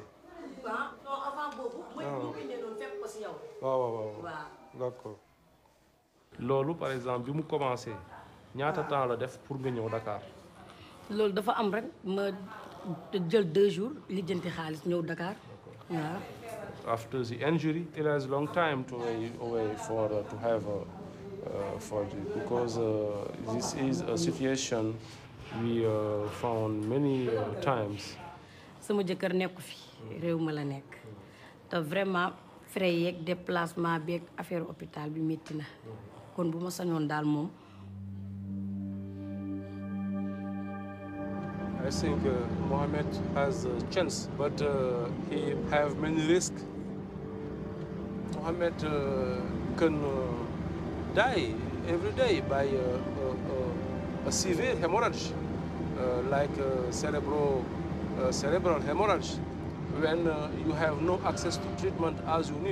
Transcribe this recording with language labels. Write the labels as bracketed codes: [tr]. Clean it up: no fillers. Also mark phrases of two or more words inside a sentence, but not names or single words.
[fr] Ah non avant boobu. [wo] mooy bu bindee doon fekk ko si yow. waaw. D'accord. Loolu [fr] par exemple [wo] bi mu commencé ñaata temps la def pour nga ñëw Dakar. Loolu dafa am rek ma jël 2 jours lijjanti xaalis ñëw Dakar. Waaw. [en] After the injury, it has a long time to wait for to have because this is a situation we found many times. [wo] Sama jëkkër nekku fi réew ma la nekk te vraiment frais yeeg déplacement beeg [fr] affaire hôpital [wo] bi métti na kon bu ma sañoon daal moom. [en] I think Mohammed has a chance, but he have many risks. Mohammed can die every day by a severe hemorrhage, like cerebral hemorrhage, when you have no access to treatment as you need.